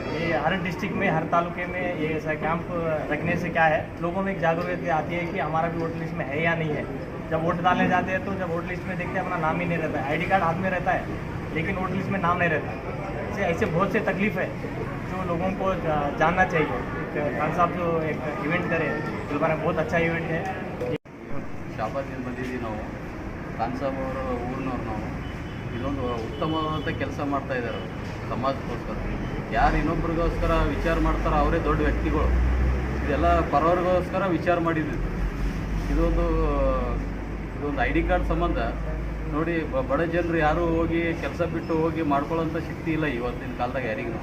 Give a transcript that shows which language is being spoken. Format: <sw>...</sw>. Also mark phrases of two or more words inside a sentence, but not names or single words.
<hi>ये हर डिस्ट्रिक्ट में, हर तालुके में ये ऐसा कैंप रखने से क्या है, लोगों में एक जागरूकता आती है कि हमारा भी</hi> <en>voter list</en> <hi>में है या नहीं है। जब वोट डालने जाते हैं तो जब</hi> <en>voter list</en> <hi>में देखते हैं अपना नाम ही नहीं रहता है,</hi> <en>ID card</en> <hi>हाथ में रहता है लेकिन</hi> <en>voter list</en> <hi>में नाम नहीं रहता। ऐसे बहुत से तकलीफ है जो लोगों को जानना चाहिए। खान साहब जो एक इवेंट करे, गुलबर्गा बहुत अच्छा इवेंट है।</hi> <kn>ಶಾಬಾದಿಂದ ಬಂದಿದ್ದೀವಿ ನಾವು, ಖಾನ್ ಸಾಬ್ ಅವರ ಊರಿನವ್ರು ನಾವು. ಇದೊಂದು ಉತ್ತಮವಾದ ಕೆಲಸ ಮಾಡ್ತಾ ಇದ್ದಾರೆ ಸಮಾಜಕ್ಕೋಸ್ಕರ. ಯಾರು ಇನ್ನೊಬ್ರಿಗೋಸ್ಕರ ವಿಚಾರ ಮಾಡ್ತಾರೋ ಅವರೇ ದೊಡ್ಡ ವ್ಯಕ್ತಿಗಳು. ಇದೆಲ್ಲ ಪರವರಿಗೋಸ್ಕರ ವಿಚಾರ ಮಾಡಿದ್ವಿ. ಇದೊಂದು</kn> <en>ID card</en> <kn>ಸಂಬಂಧ ನೋಡಿ, ಬಡ ಜನರು ಯಾರೂ ಹೋಗಿ ಕೆಲಸ ಬಿಟ್ಟು ಹೋಗಿ ಮಾಡ್ಕೊಳ್ಳೋಂಥ ಶಕ್ತಿ ಇಲ್ಲ ಇವತ್ತಿನ ಕಾಲದಾಗ ಯಾರಿಗೂ.</kn>